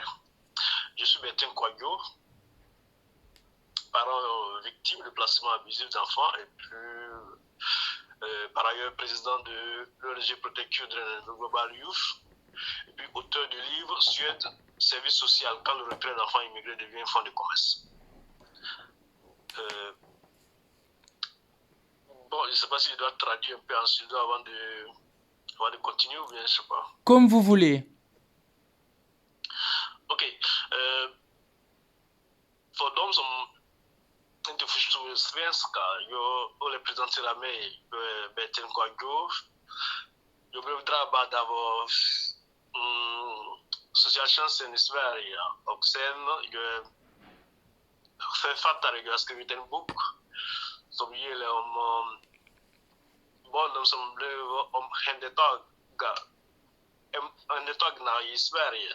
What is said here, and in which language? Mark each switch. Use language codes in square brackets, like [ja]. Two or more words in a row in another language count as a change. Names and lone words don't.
[fr] Je suis Bertin Kouadio, parent victime de placement abusif d'enfants et plus par ailleurs président de l'ONG Protect Children Global Youth et puis auteur du livre Suède, service social quand le retrait d'enfants immigrés devient un fonds de commerce. Bon, je ne sais pas si je dois traduire un peu en suédois avant de continuer ou bien je ne sais pas. Comme vous voulez. Ok. [sv] För de som inte förstår svenska, jag representerar mig, Bertil Kouadio. Jag blev drabbad av socialtjänsten i Sverige och sen jag författare, jag har skrivit en bok som gäller om barnen som blev omhändertagna i Sverige.